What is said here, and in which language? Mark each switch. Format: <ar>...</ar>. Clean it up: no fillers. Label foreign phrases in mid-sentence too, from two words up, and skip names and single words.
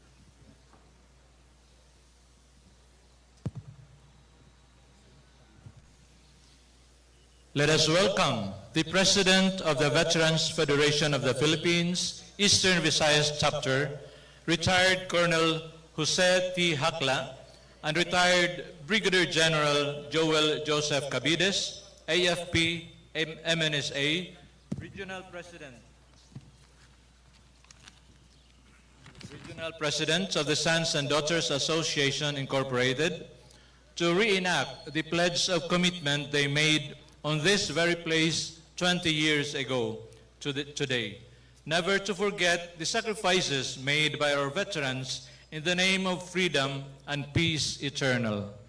<en>Let us welcome the President of the Veterans Federation of the Philippines, Eastern Visayas Chapter, retired Colonel Jose T. Hakla, and retired Brigadier General Joel Joseph Cabides, AFP, MNSA, Regional President of the Sons and Daughters Association Incorporated, to reenact the pledge of commitment they made on this very place 20 years ago today, never to forget the sacrifices made by our veterans in the name of freedom and peace eternal.</en>